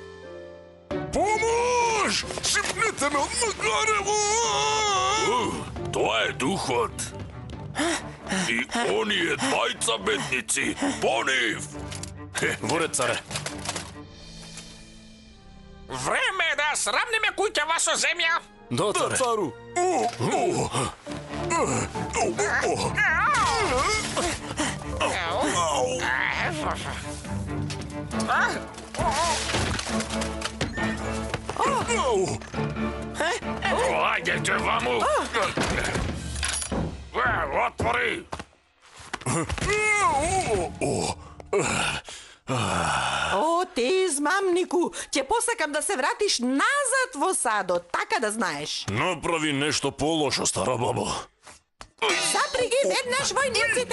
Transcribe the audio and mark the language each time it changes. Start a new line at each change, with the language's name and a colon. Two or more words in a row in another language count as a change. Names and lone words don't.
Macedonian: Помош! Шипнете ме од магарево! Тоа е духот. И оние двајца бедници, по нив! Воре, царе. Време е да срамнеме куќава со земја. Да, цару.
Serbian: Ajde vamo! Otvori!
Macedonian: О, ти измамнику, ќе посакам да се вратиш назад во садот, така да знаеш. Направи нешто полошо, стара баба. Заприги веднаш војниците!